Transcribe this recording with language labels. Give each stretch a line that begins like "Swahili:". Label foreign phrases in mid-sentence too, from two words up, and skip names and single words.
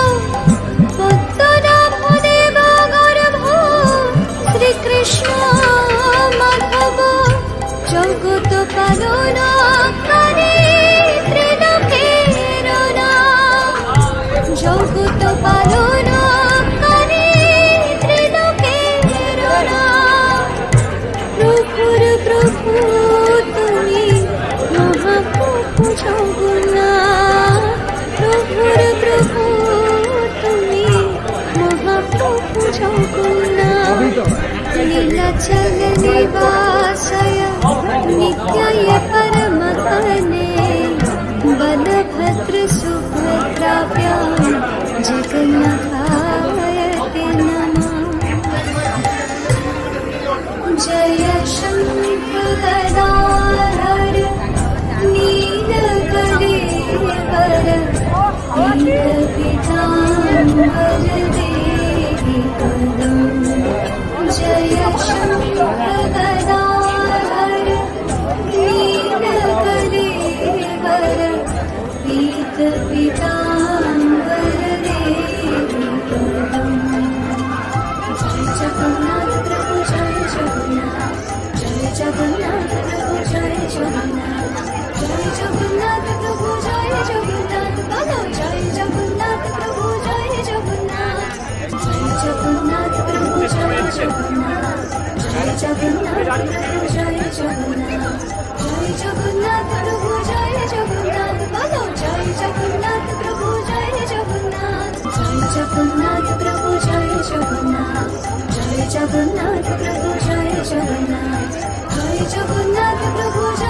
Sanskrit: पद्मनाभदेव गर्भ श्रीकृष्ण माधव जगत पालनकारी त्रिलोकेर नाथ, जगत पालन
Bangla: प्रभु তুমি মহাপ্রভু জগন্নাথ, প্রভুর প্রভু তুমি মহাপ্রভু জগন্নাথ।
Sanskrit: নীলাচল নিবাসায় নিত্যায় परमात्मने बलभद्र सुभद्राभ्यां जगन्नाथाय ते नमः। जय शङ्खगदाधर नीलकलेवर पीतपीताम्बर देहि पदम्। जय शङ्खगदाधर नीलकलेवर पीतपीताम्बर देहि पदम्।
Hindi: जय जगन्नाथ प्रभु जय जगन्नाथ, जय जगन्नाथ प्रभु जय जगन्नाथ, जय जगन्नाथ प्रभु जय जगन्नाथ, बोलो जय जगन्नाथ प्रभु जय जगन्नाथ, जय जगन्नाथ प्रभु जय जगन्नाथ, जय जगन्नाथ प्रभु जय जगन्नाथ, जय जगन्नाथ प्रभु जय जगन्नाथ, बोलो जय जगन्नाथ प्रभु जय जगन्नाथ, जय जगन्नाथ प्रभु जय जगन्नाथ, जय जगन्नाथ प्रभु जय जगन्नाथ, जय जगन्नाथ प्रभु